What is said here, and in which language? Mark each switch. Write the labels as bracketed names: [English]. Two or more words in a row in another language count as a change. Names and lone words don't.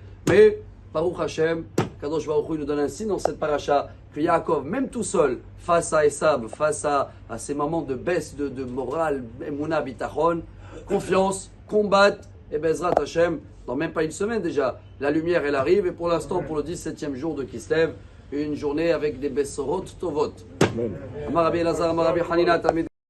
[French] Mais, [Hebrew] ברוך השם קדוש ברוך הוא, [French] il nous donne un signe dans cette paracha, que Yaakov, même tout seul, face à Esav, face à ces moments de baisse de morale, Emouna, Bitachon, confiance, combattre, et [Hebrew] בעזרת השם, [French] dans même pas une semaine déjà, la lumière elle arrive, et pour l'instant, pour le 17e jour de Kislev, une journée avec des [Hebrew] בשורות טובות. אמר רבי אלעזר אמר רבי חנינא תלמידי